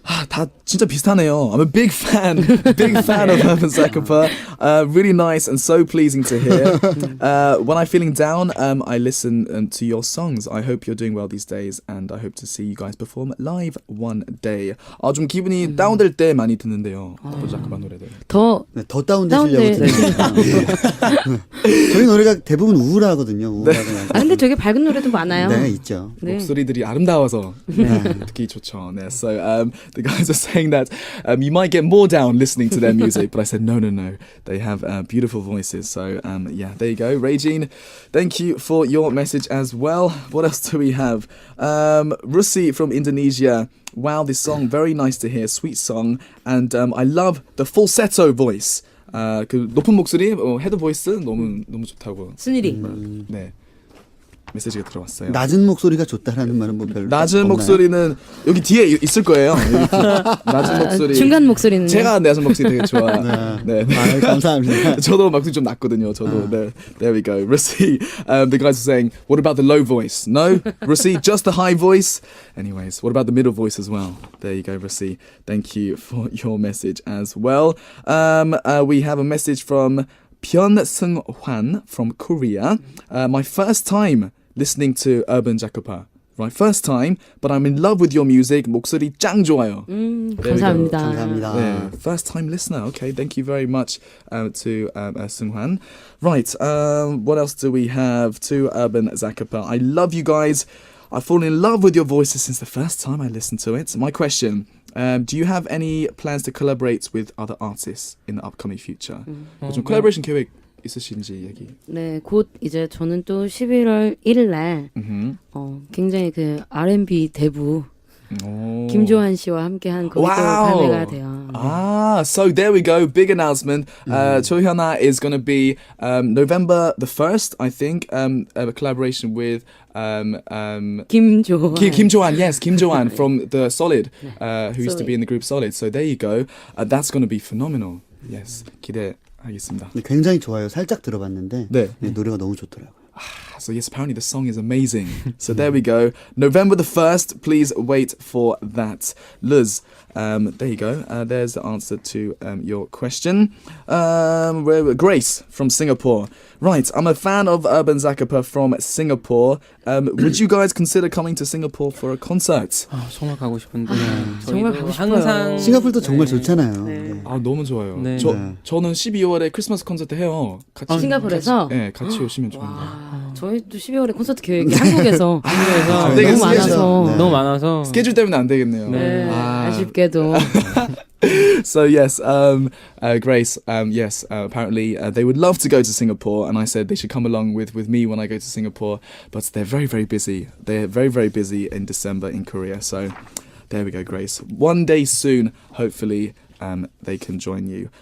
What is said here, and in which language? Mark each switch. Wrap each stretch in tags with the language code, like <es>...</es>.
<ko>다 진짜 비슷하네요.</ko> <en>I'm a big fan of 어반자카파. Really nice and so pleasing to hear. When I'm feeling down, I listen to your songs. I hope you're doing well these days, and I hope to see you guys perform live one day.</en> <ko>좀 기분이 다운될 때 많이 듣는데요. 어반자카파 노래들. 더 다운되시려고 들으니까. 저희 노래가 대부분 우울하거든요. 우울하거든요. 근데 되게 밝은 노래도 많아요. 네, 있죠. 네. 목소리들이 아름다워서 듣기 좋죠.</ko> <en>네, so the guys are saying that you might get more down listening to their music, but I said no. They have beautiful voices. So yeah, there you go. Regine, thank you for your message as well. What else do we have? Rusi from Indonesia. Wow, this song, very nice to hear. Sweet song. And I love the falsetto voice.</en> <ko>그 높은 목소리, 헤드 보이스 너무 좋다고. 순일이. 네. 메시지가 들어왔어요. 낮은 목소리가 좋다라는 말은 뭐 별로 낮은 없나요? 목소리는 여기 뒤에 있을 거예요. 낮은 목소리. 중간 목소리는 제가 낮은 목소리 되게 좋아해요. 네. 아, 감사합니다. 저도 목소리 좀 낮거든요. 저도. 네.</ko> <en>There we go. Rusi, the guys are saying, what about the low voice? No? Rusi, just the high voice? Anyways, what about the middle voice as well? There you go, Rusi. Thank you for your message as well. We have a message from Pyun Seung Hwan from Korea. My first time listening to 어반자카파. Right, first time, but I'm in love with your music.</en> <ko>목소리 짱 좋아요. 감사합니다. 감사합니다.</ko> <en>Yeah, first time listener. Okay, thank you very much to Seung Hwan. Right, what else do we have to 어반자카파? I love you guys. I've fallen in love with your voices since the first time I listened to it. My question, do you have any plans to collaborate with other artists in the upcoming future?</en> <ko>좀 collaboration 계획 있으신지 얘기. 네, 곧 이제 저는 또 11월 1일 날 굉장히 그 R&B 대부 김조한 씨와 함께한 곡이 또 발매가 돼요.</ko> <en>Ah, so there we go. Big announcement. 조현아 is going to be November the 1st, I think, a collaboration with</en> <ko>김조한.</ko> <en>Kim Yes, Kim Johan from the Solid, who used to be in the group Solid. So there you go. That's going to be phenomenal. Yes,</en> <ko>기대하겠습니다. 굉장히 좋아요. 살짝 들어봤는데 네. 노래가 너무 좋더라고요.</ko> <en>So yes, apparently the song is amazing. So there we go. November the 1st, please wait for that. Luz, there you go. There's the answer to your question. Grace from Singapore. Right, I'm a fan of 어반자카파 from Singapore. Would you guys consider coming to Singapore for a concert?</en> <ko>정말 가고 싶은데 정말 가고 싶어요. 항상 싱가포르도 정말 좋잖아요. 네. 아 너무 좋아요. 네. 저는 12월에 크리스마스 콘서트 해요. 같이 싱가포르에서? 네, 같이 오시면 좋은데. 저희도 12월에 콘서트 계획이 한국에서 안 너무 되겠어요. 많아서 네. 너무 많아서 스케줄 때문에 안 되겠네요. 네, 아쉽게도</ko> <en>So yes, Grace, yes, apparently they would love to go to Singapore, and I said they should come along with me when I go to Singapore, but they're very, very busy. They're very, very busy in December in Korea. So there we go, Grace. One day soon, hopefully, they can join you.</en>